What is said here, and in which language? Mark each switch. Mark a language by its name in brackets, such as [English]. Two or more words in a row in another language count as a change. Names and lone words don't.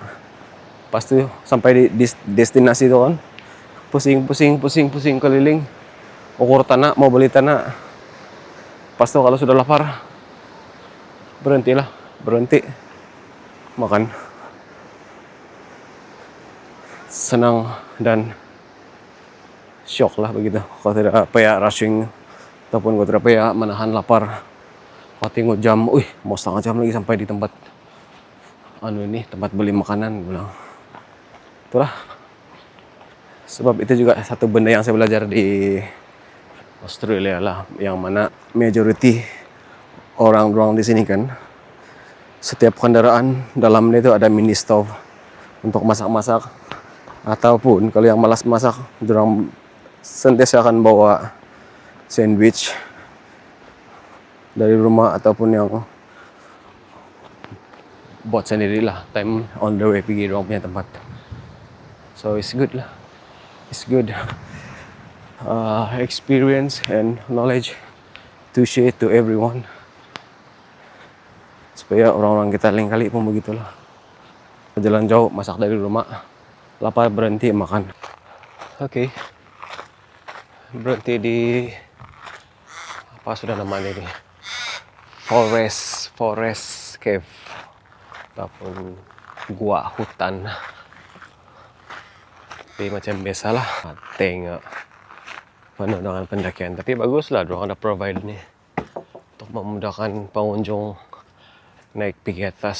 [Malay] Pas tuh sampai di destinasi tuh kan, pusing keliling, ukur tanah, mau beli tanah. Pas tuh kalau sudah lapar, berhenti makan. Senang dan shock lah begitu. Kalau tidak payah rushing ataupun kalau tidak payah menahan lapar. Kalau tengok jam, mau setengah jam lagi sampai di tempat tempat beli makanan, bilang. Itulah. Sebab itu juga satu benda yang saya belajar di Australia lah, yang mana majority orang di sini kan, setiap kendaraan dalamnya itu ada [English] mini stove [Malay] untuk masak-masak. Ataupun kalau yang malas masak, orang sentiasa akan bawa sandwich dari rumah ataupun yang buat sendiri lah, [English] time on the way [Malay] pergi orang punya tempat. [English] So it's good lah, it's good experience and knowledge to share to everyone, [Malay] supaya orang-orang kita lain kali pun begitulah. Jalan jauh, masak dari rumah, lapar berhenti makan. Oke. Berhenti di apa sudah namanya ini, [English] forest cave [Malay] ataupun gua hutan. Tapi macam biasalah, tengok pemandangan pendakian. Tapi baguslah, dorang ada provide nih untuk memudahkan pengunjung naik pergi atas.